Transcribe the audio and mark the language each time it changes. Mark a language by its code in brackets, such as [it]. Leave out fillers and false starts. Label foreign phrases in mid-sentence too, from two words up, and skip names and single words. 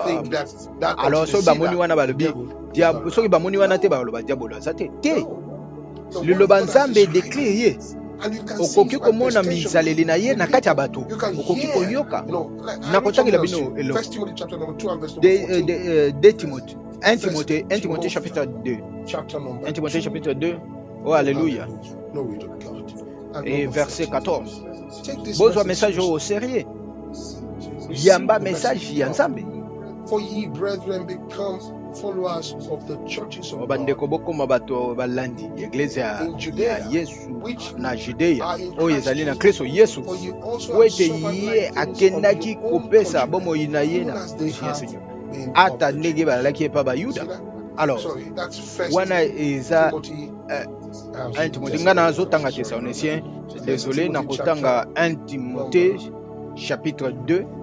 [ln] Alors soki bamoni wana balobi soki bamoni wana te baloba diabolo aza te liloba nzambe déclare ye okoki komona mizaleli na ye na kati ya bato okoki koyoka nakotangela bino eloko [fr] 1 Timothée chapitre 2. 1 Timothée chapitre 2. Oh, alléluia. Et verset 14. [ln] Bozwa [fr] message au sérieux. [ln] Yamba message ya nzambe. [en] For ye brethren become followers of the churches of [ln] bandeko bokoma bato balandi eglise ya Yesu na Judea oyo ezali na Kristo Yesu wete ye akendaki kopesa bomoi na ye na Yesu ata ndenge balaki epa bayuda. Alors wana eza un Timothée ngana azotanga Thessaloniciens désolé na kotanga [fr] 1 Timothée chapitre 2